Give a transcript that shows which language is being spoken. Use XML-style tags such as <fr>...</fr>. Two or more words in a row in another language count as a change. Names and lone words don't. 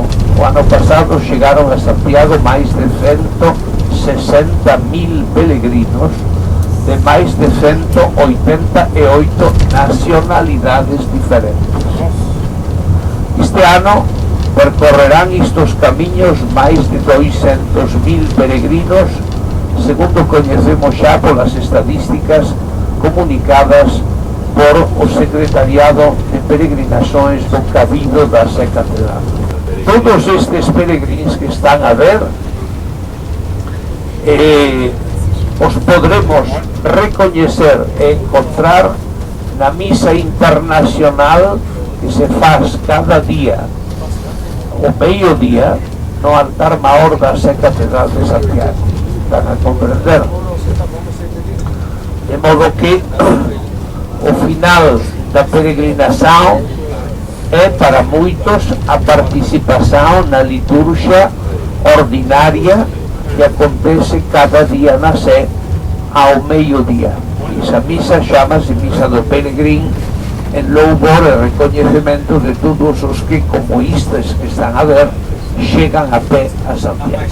<pt>O ano passado chegaram a Santiago mais de 160.000 peregrinos de mais de 188 nacionalidades diferentes. Este ano percorrerán estes caminhos mais de 200.000 peregrinos, segundo conhecemos xa polas estadísticas comunicadas por o Secretariado de Peregrinações do Cabildo da Sé Catedral.</pt> <gl>Todos estes peregrinos que están a ver os podremos recoñecer e encontrar na misa internacional que se faz cada día o meio-día no altar maior da Sé Catedral de Santiago. Están a comprender?</gl> <pt>De modo que o final da peregrinação é para muitos a participação na liturgia ordinária que acontece cada dia na Sé ao meio-dia. Essa missa chama-se Missa do Peregrim, em louvor e reconhecimento de todos os que, como estes que estão a ver, chegam a pé a Santiago.</pt>